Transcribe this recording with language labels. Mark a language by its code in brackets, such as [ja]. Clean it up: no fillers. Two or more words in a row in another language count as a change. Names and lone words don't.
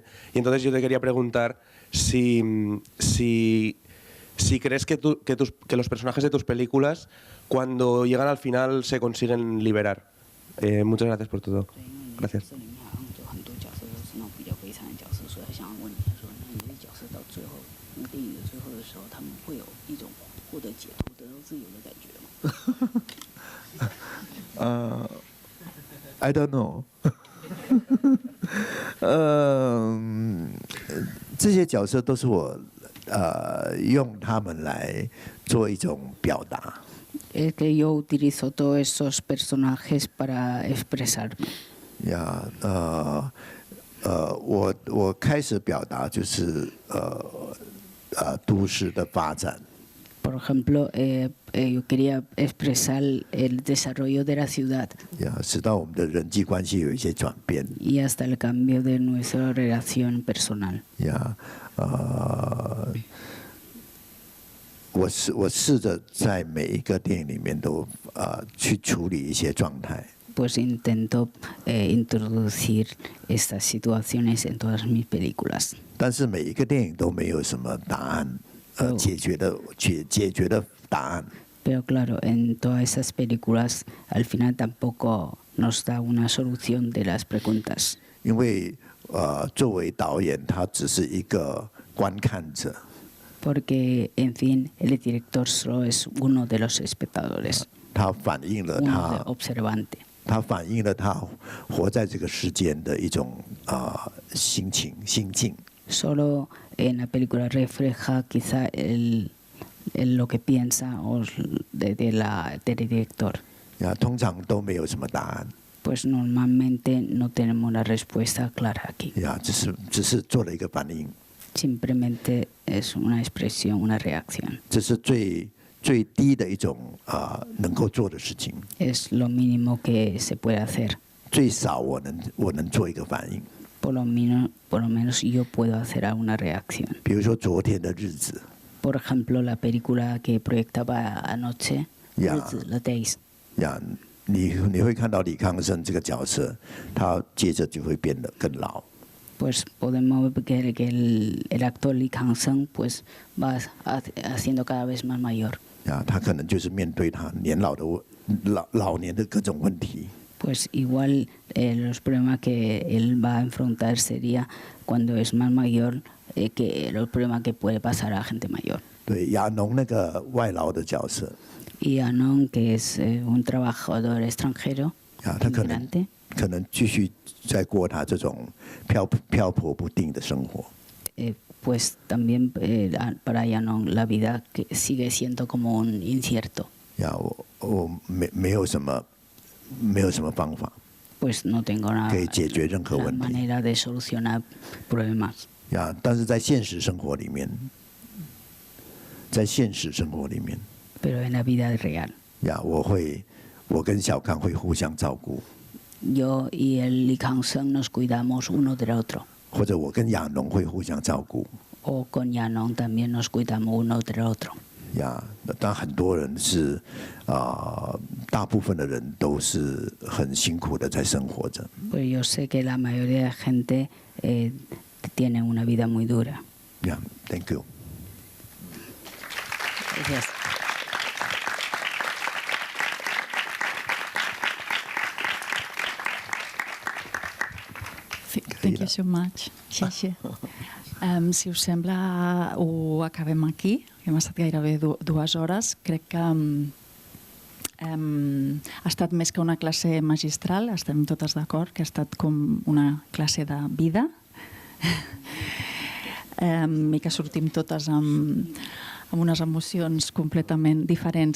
[es] Y entonces yo te quería preguntar si crees que los personajes de tus películas, cuando llegan al final, se consiguen liberar. Muchas gracias por todo. Gracias. [en] I don't know. [zh] 这些角色都是我用他们来做一种表达。 [es] Es que yo utilizo todos esos personajes para expresarme. [zh] 呀，我开始表达就是都市的发展。 [es] Por ejemplo, yo quería expresar el desarrollo de la ciudad. [zh] 呀，使到我们的人际关系有一些转变。 [es] Y hasta el cambio de nuestra relación personal. [zh] 呀，我试着在每一个电影里面都去处理一些状态。 [es] Pues intento introducir estas situaciones en todas mis películas. [zh] 但是每一个电影都没有什么答案，解决的答案。 [es] Pero claro, en todas esas películas al final tampoco nos da una solución de las preguntas. [zh] 因为作为导演，他只是一个观看者。 [es] Porque, en fin, el director solo es uno de los espectadores. [zh] 他反映了 [es] uno de observante. [zh] 他反映了他活在这个世间的一种心境。 [es] Solo en la película refleja quizá lo que piensa del director. [zh] 通常都没有什么答案。 [es] Pues normalmente no tenemos la respuesta clara aquí. [zh] 只是做了一个反应。 [es] Simplemente es una expresión, una reacción. [zh] 这是最低的一种能够做的事情。 [es] Es lo mínimo que se puede hacer. [zh] 最少我能做一个反应。 [es] Por lo menos yo puedo hacer una reacción. [zh] 比如说昨天的日子。 [es] Por ejemplo, la película que proyectaba anoche, [zh] 日子 The Days. 你会看到李康生这个角色，他接着就会变得更老。 [es] Pues podemos ver que el actor Lee Kang-sung pues va haciendo cada vez más mayor. [zh] 他可能就是面对他老年的各种问题。 [es] Pues igual los problemas que él va a enfrentar sería cuando es más mayor que los problemas que puede pasar a la gente mayor. [zh] 对，亚农那个外劳的角色。 [es] Y Anon, que es un trabajador extranjero, inmigrante. [zh] 可能继续在过他这种漂泊不定的生活。 [es] Pues también para Yanon la vida sigue siendo como un incierto. [zh] 我没有什么方法。 [es] Pues no tengo nada [zh] 可以解决任何问题。 [es] manera de solucionar problemas. [zh] 但是在现实生活里面， [es] Pero en la vida real. [zh] 我跟小康会互相照顾。 [es] Yo y el Lee Kang-sung nos cuidamos uno del otro. [zh] 或者我跟亚农会互相照顾。 [es] O con Yanon también nos cuidamos uno del otro. [zh] 但很多人是大部分的人都是很辛苦的在生活着。 [es] Pues yo sé que la mayoría de gente tiene una vida muy dura. [en] Yeah, thank you. [es] Gracias. [en] Thank you so much. Xie. [ca] Si us sembla, ho acabem aquí. Hem estat gairebé 2 hores. Crec que ha estat més que una classe magistral, estem totes d'acord, que ha estat com una classe de vida i que sortim totes amb unes emocions completament diferents.